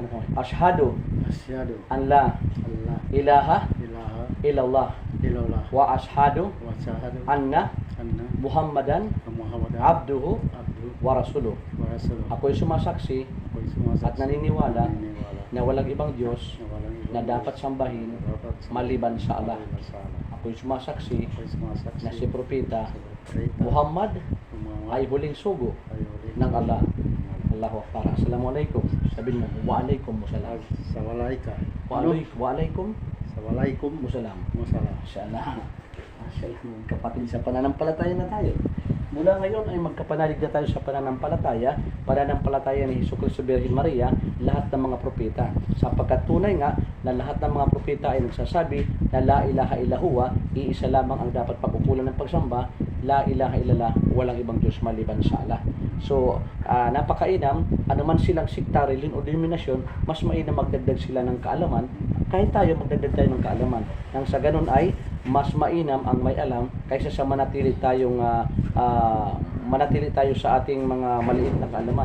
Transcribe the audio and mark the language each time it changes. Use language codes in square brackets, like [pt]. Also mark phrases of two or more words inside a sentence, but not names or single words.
[tl] Ano ko? [ar] Ashhadu Asyhadu أن لا alla ilaha ilaha illallah illallah وأشهد وأشهد anna anna Muhammadan Muhammadan abduhu abduhu ورسوله. ورسوله. [tl] Ako'y sumasaksi Ako'y sumasaksi at naniniwala naniniwala na walang ibang Diyos na walang ibang na Diyos dapat sambahin na dapat maliban sa Allah. maliban sa Allah. Ako'y sumasaksi Ako'y sumasaksi na si Propeta sa propeta Muhammad Muhammad ay huling sugo ay huli [ar] ng Allah. الله أكبر. السلام عليكم. [tl] Sabihin mo, [ar] وعليكم السلام. Assalamualaikum. Waalaikum Assalamualaikum musalam. Masalah. ما شاء الله. ما شاء الله. [tl] Kapatid sa pananampalataya na tayo. Mula ngayon ay magkapanalig na tayo sa pananampalataya ni Jesucristo Virgin Maria, lahat ng mga propeta. Sapagkat tunay nga na lahat ng mga propeta ay nagsasabi na [ar] لا إله إلا هو, [tl] iisa lamang ang dapat pag-ukulan ng pagsamba, [ar] لا إله إلا الله, [tl] walang ibang Diyos maliban sa Allah. So, napakainam, anuman silang sikta, reliyon o denominasyon, mas mainam magdagdag sila ng kaalaman, kahit tayo magdagdag tayo ng kaalaman. Nang sa ganun ay, mas mainam ang may alam kaysa sa manatili tayo sa ating mga maliit na kaalaman.